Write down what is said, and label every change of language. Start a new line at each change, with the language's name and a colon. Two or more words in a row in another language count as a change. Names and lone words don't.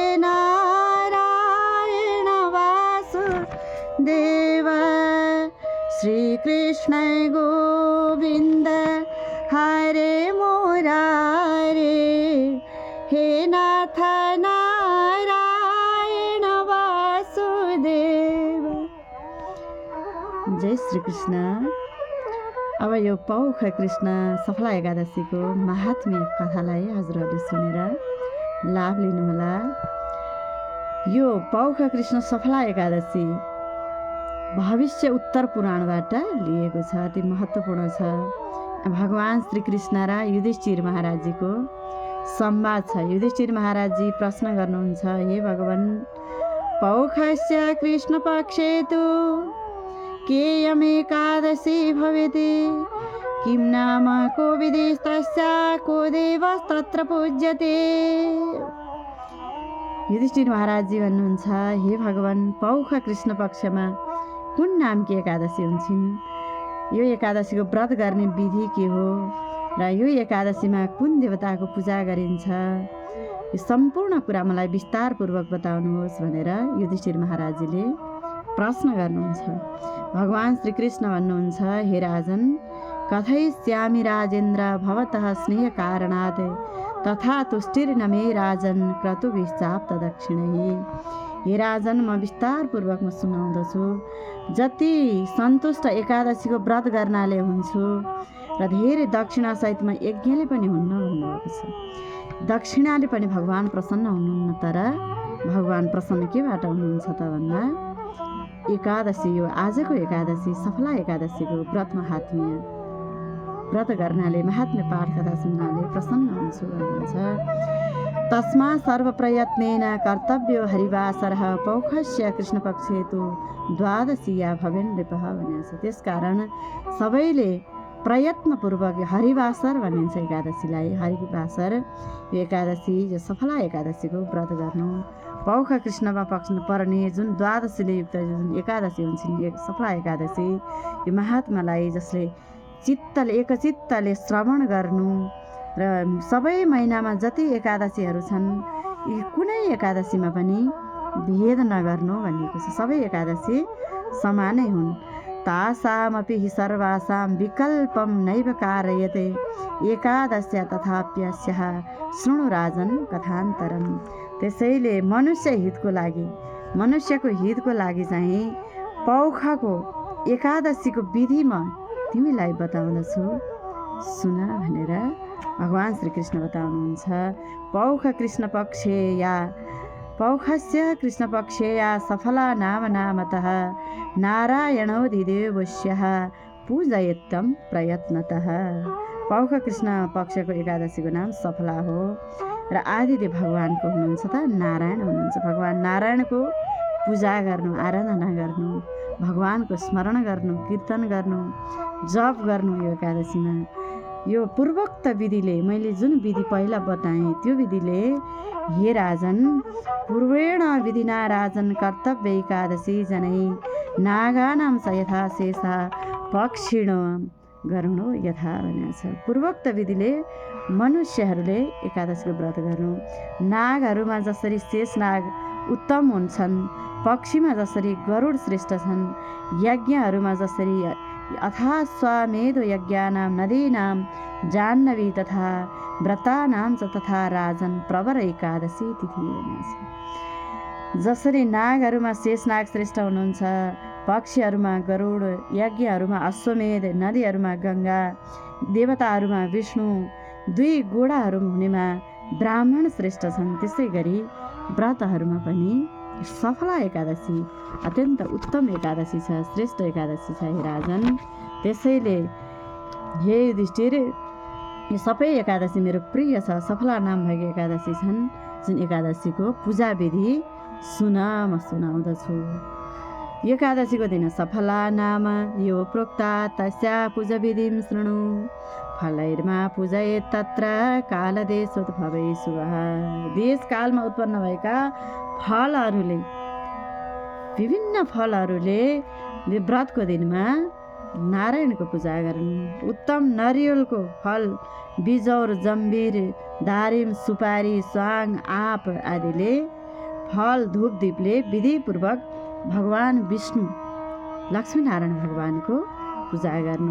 Sanskrit: नारायण वासुदेव श्रीकृष्ण गोविन्द हरे मुरारे हे नाथ नारायण वासुदेव।
Nepali: जय श्री कृष्ण। अब यो पौख कृष्ण सफला एकादशीको महात्म्य कथालाई हजुरहरूले सुनेर लाभ लिनुहोला। यो पौख कृष्ण सफला एकादशी भविष्य उत्तर पुराणबाट लिएको छ, अति महत्त्वपूर्ण छ। भगवान श्रीकृष्ण र युधिष्ठिर महाराजजीको संवाद छ। युधिष्ठिर महाराजजी प्रश्न गर्नुहुन्छ,
Sanskrit: हे भगवान, पौखस्य कृष्णपक्षे तु केयमेकादशी भवेति किं नाम को विदेस्तस्या को देवस्तत्र पूज्यते।
Nepali: युधिष्ठिर महाराजजी भन्नुहुन्छ, हे भगवान, पौख कृष्ण पक्षमा कुन नामकी एकादशी हुन्छन्, यो एकादशीको व्रत गर्ने विधि के हो र यो एकादशीमा कुन देवताको पूजा गरिन्छ, यो सम्पूर्ण कुरा मलाई विस्तारपूर्वक बताउनुहोस् भनेर युधिष्ठिर महाराजजीले प्रश्न गर्नुहुन्छ। भगवान श्रीकृष्ण भन्नुहुन्छ,
Sanskrit: हे राजन, कथयिष्यामि राजेन्द्र भवतः स्नेह कारणात् तथा तुष्टिर्न मे राजन क्रतुभिश्चाप्त दक्षिणैः।
Nepali: हे राजन, म विस्तारपूर्वक सुनाउँदछु। जति सन्तुष्ट एकादशीको व्रत गर्नाले हुन्छु र धेरै दक्षिणासहित म यज्ञले पनि हुन्न भन्नुभएको छ। दक्षिणाले पनि भगवान प्रसन्न हुनुहुन्न, तर भगवान प्रसन्न केबाट हुनुहुन्छ त भन्दा एकादशी, यो आजको एकादशी सफला एकादशीको व्रत महात्म्य, व्रत गर्नाले महात्म्य पाठ कथा सुन्नाले प्रसन्न हुन्छु भन्नुहुन्छ।
Sanskrit: तस्मा सर्वप्रयत्नेन कर्तव्यो हरिवासरः पौखस्य कृष्णपक्षे तु द्वादशीया भवेन् नृपः
Nepali: भनेको छ। त्यसकारण सबैले प्रयत्नपूर्वक हरिवासर भनिन्छ एकादशीलाई। हरिवासर यो एकादशी, यो सफला एकादशीको व्रत गर्नु। पौख कृष्णमा पक्ष पर्ने जुन द्वादशीले युक्त जुन एकादशी हुन्छन्, सफला एकादशी, यो महात्मालाई जसले एकचित्तले श्रवण गर्नु र सबै महिनामा जति एकादशीहरू छन् यी कुनै एकादशीमा पनि भेद नगर्नु भनिएको छ। सबै एकादशी समानै हुन्।
Sanskrit: तासामपि हि सर्वासां विकल्पं नैव कारयते एकादश्या तथाप्यस्याः शृणु राजन् कथान्तरम्।
Nepali: त्यसैले मनुष्यको हितको लागि चाहिँ पौखको एकादशीको विधि म तिमीलाई बताउँदछु सुन भनेर भगवान् श्रीकृष्ण बताउनुहुन्छ।
Sanskrit: पौखस्य कृष्णपक्षे या सफला नामतः नारायणोऽधिदेवस्यः पूजयेत्तं प्रयत्नतः।
Nepali: पौख कृष्ण पक्षको एकादशीको नाम सफला हो र आदिदेव भगवानको हुनुहुन्छ त नारायण हुनुहुन्छ। भगवान् नारायणको पूजा गर्नु, आराधना गर्नु, भगवानको स्मरण गर्नु, कीर्तन गर्नु, जप गर्नु यो एकादशीमा। यो पूर्वोक्त विधिले, मैले जुन विधि पहिला बताएँ त्यो विधिले हे राजन
Sanskrit: पूर्वेण विधिना राजन कर्तव्य एकादशी जनै नागानां स यथा शेषा पक्षिणो गरुणो यथा
Nepali: भनेको छ। पूर्वोक्त विधिले मनुष्यहरूले एकादशीको व्रत गर्नु। नागहरूमा जसरी शेषनाग उत्तम हुन्छन्, पक्षीमा जसरी गरुड श्रेष्ठ छन्, यज्ञहरूमा जसरी
Sanskrit: अथाश्वमेध यज्ञानां नदीनां जाह्नवी तथा व्रतानां च तथा राजन प्रवर एकादशी तिथि
Nepali: भनेको छ। जसरी नागहरूमा शेषनाग श्रेष्ठ हुनुहुन्छ, पक्षीहरूमा गरुड, यज्ञहरूमा अश्वमेध, नदीहरूमा गङ्गा, देवताहरूमा विष्णु, दुई गोडाहरू हुनेमा ब्राह्मण श्रेष्ठ छन्, त्यसै गरी व्रतहरूमा पनि सफला एकादशी अत्यन्त उत्तम एकादशी छ, श्रेष्ठ एकादशी छ हे राजन। त्यसैले हे युधिष्ठिर यो सबै एकादशी मेरो प्रिय छ, सफला नाम भएको एकादशी छन्, जुन एकादशीको पूजा विधि सुन म सुनाउँदछु। एकादशीको दिन सफला नाम
Sanskrit: यो प्रोक्ता तस्या पूजा विधिं शृणु फलैर्मा पूजयेत् तत्र कालदेशोद्भवै शुभः।
Nepali: देशकालमा उत्पन्न भएका फलहरूले, विभिन्न फलहरूले व्रतको दिनमा नारायणको पूजा गर्नु। उत्तम नरिवलको फल, बिजौर, जम्बिर, दारिम, सुपारी, स्वाङ, आँप आदिले फल धूप दीपले विधिपूर्वक भगवान् विष्णु लक्ष्मीनारायण भगवानको पूजा गर्नु।